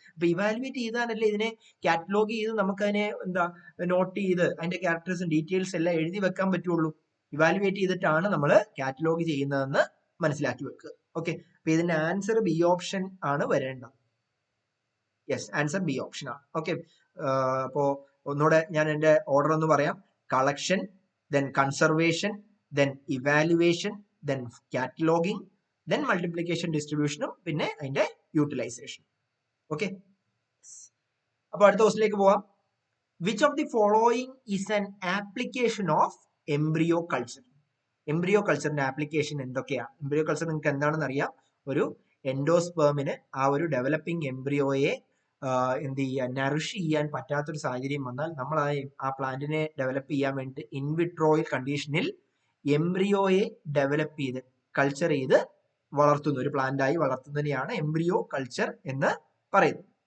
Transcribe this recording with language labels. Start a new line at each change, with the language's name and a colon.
Malayalam: അപ്പൊ ഇവാലുവേറ്റ് ചെയ്താലല്ലേ ഇതിനെ കാറ്റലോഗ് ചെയ്ത് നമുക്ക് അതിനെ നോട്ട് ചെയ്ത് അതിന്റെ ക്യാരക്ടേഴ്സും ഡീറ്റെയിൽസ് എല്ലാം എഴുതി വെക്കാൻ പറ്റുള്ളൂ. ഇവാലുവേറ്റ് ചെയ്തിട്ടാണ് നമ്മൾ കാറ്റലോഗ് ചെയ്യുന്നതെന്ന് മനസ്സിലാക്കി വെക്കുക. ഓക്കെ, അപ്പൊ ഇതിന്റെ ആൻസർ ബി ഓപ്ഷൻ ആണ് വരേണ്ടത്. യെസ്, ആൻസർ ബി ഓപ്ഷൻ ആണ്. ഓക്കെ, അപ്പോ ഒന്നുകൂടെ ഞാൻ എന്റെ ഓർഡർ ഒന്ന് പറയാം.
English: collection, then conservation, then evaluation, then cataloging, then multiplication distribution,
Malayalam: പിന്നെ അതിന്റെ യൂട്ടിലൈസേഷൻ. ഓക്കെ, അപ്പൊ അടുത്ത ക്വസ്റ്റിലേക്ക് പോവാം.
English: Which of the following is an application of embryo culture?
Malayalam: Embryo കൾച്ചറിന്റെ application എന്തൊക്കെയാണ്? എംബ്രിയോ കൾച്ചർ നിങ്ങൾക്ക് എന്താണെന്ന് അറിയാം. ഒരു എൻഡോസ്പേമിന് ആ ഒരു ഡെവലപ്പിംഗ് എംബ്രിയോയെ എന്ത് ചെയ്യുക, നറിഷ് ചെയ്യാൻ പറ്റാത്തൊരു സാഹചര്യം വന്നാൽ നമ്മൾ ആ പ്ലാന്റിനെ ഡെവലപ്പ് ചെയ്യാൻ വേണ്ടി ഇൻവിട്രോയിൽ കണ്ടീഷനിൽ എംബ്രിയോയെ ഡെവലപ്പ് ചെയ്ത് കൾച്ചർ ചെയ്ത് വളർത്തുന്നു, ഒരു പ്ലാന്റായി വളർത്തുന്നതിനെയാണ് എംബ്രിയോ കൾച്ചർ എന്ന് പറയുന്നത്.